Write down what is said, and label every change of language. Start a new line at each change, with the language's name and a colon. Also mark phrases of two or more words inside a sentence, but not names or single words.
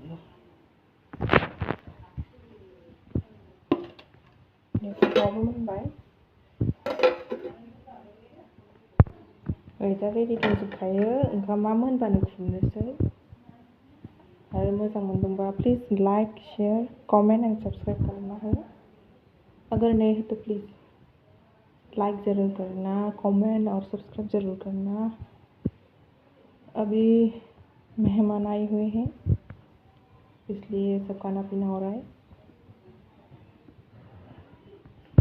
Bodo: मैथायाबो मोनबाय। दा रेडि दंजोबखायो, ओंखामा मोनबानो खुरनोसै। आरो मोजां मोनदोंबा
English: please like, share, comment and subscribe
Hindi: करना हो। अगर नहीं है तो
English: please like
Hindi: ज़रूर करना, कमेंट और सब्सक्राइब ज़रूर करना। अभी मेहमान आए हुए हैं, इसलिए सब खाना पीना हो रहा है।